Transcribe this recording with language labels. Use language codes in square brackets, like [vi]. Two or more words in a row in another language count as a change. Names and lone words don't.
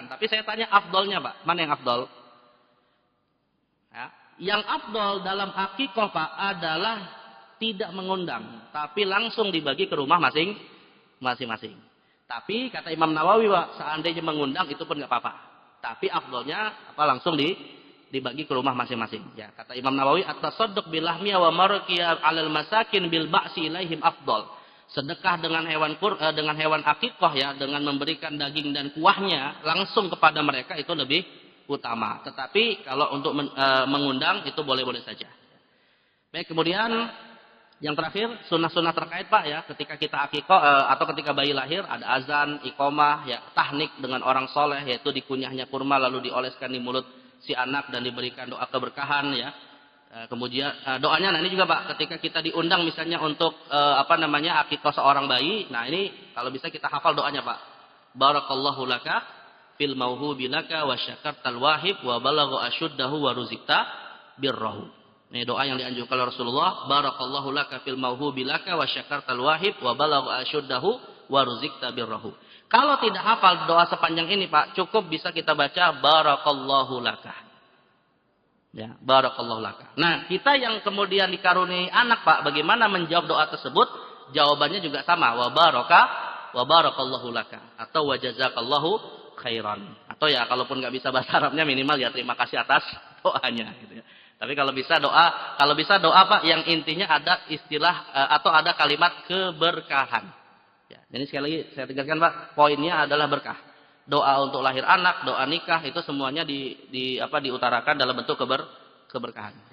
[id] Tapi saya tanya afdolnya Pak, mana yang afdol? Ya, yang afdol dalam akikah Pak adalah tidak mengundang, tapi langsung dibagi ke rumah masing-masing. Tapi kata Imam Nawawi Pak, seandainya mengundang itu pun nggak apa-apa. Tapi afdolnya langsung dibagi ke rumah masing-masing. Ya, kata Imam Nawawi, [ar] التصدق باللحم والمرقة على المساكين بالبعث إليهم أفضل. [id] Sedekah dengan hewan akikah ya, dengan memberikan daging dan kuahnya langsung kepada mereka itu lebih utama. Tetapi kalau untuk mengundang itu boleh-boleh saja. Baik, kemudian yang terakhir, sunnah-sunnah terkait Pak ya, ketika kita akikah atau ketika bayi lahir ada azan, iqamah, ya tahnik dengan orang soleh, yaitu dikunyahnya kurma lalu dioleskan di mulut si anak dan diberikan doa keberkahan ya. Kemudian doanya, nah ini juga Pak, ketika kita diundang misalnya untuk akikah seorang bayi, nah ini kalau bisa kita hafal doanya Pak. [ar] بارك الله لك في الموهوب لك وشكرت الواهب وبلغ أشده ورزقت بره. [id] Ini doa yang dianjurkan oleh Rasulullah. [ar] بارك الله لك في الموهوب لك وشكرت الواهب وبلغ أشده ورزقت بره. [id] Kalau tidak hafal doa sepanjang ini Pak, cukup bisa kita baca [ar] بارك الله لك. يا، بارك الله لك. [id] Nah, kita yang kemudian dikaruniai anak Pak, bagaimana menjawab doa tersebut? Jawabannya juga sama, [ar] وبارك الله لك atau وجزاك الله خيرا. [id] Atau ya kalaupun nggak bisa bahasa Arabnya minimal ya terima kasih atas doanya gitu ya. Tapi kalau bisa doa Pak yang intinya ada istilah atau ada kalimat keberkahan. Ya, jadi sekali lagi saya tegaskan Pak, poinnya adalah berkah. doa untuk lahir anak, doa nikah, itu semuanya diutarakan dalam bentuk keberkahan.